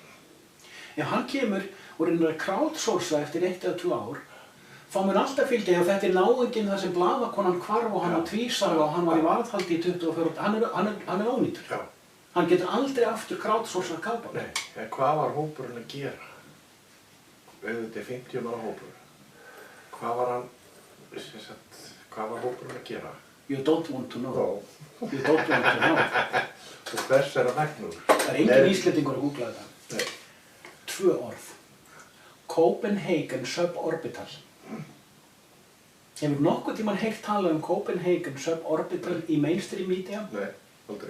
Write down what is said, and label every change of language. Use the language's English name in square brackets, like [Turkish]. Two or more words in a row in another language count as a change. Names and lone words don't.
[Icelandic] Ef hann kemur og reynir að crowdsourca eftir 1 eða 2 ár, þá mun alltaf fylgja ef þetta er náunginn þar sem blaðakonan hvarf og hann var tvísaga og hann var í varðhaldi í 24 ár, hann er ónýtur. Já. Hann getur aldrei aftur crowdsourcað kafbát. Nei, en hvað var hópurinn að gera? Þetta er 50 manna hópur. Hvað var hann, hvað var hópurinn að gera? [English] You don't want to know. You don't want to know. [Icelandic] Og hvers er að megnur? Það er engin Íslendingur að googla þetta. Nei. 2 orð. Copenhagen Suborbital. Hefur nokkuð tímann heyrt talað um Copenhagen Suborbital í [English] mainstream media? [Icelandic] Nei, aldrei.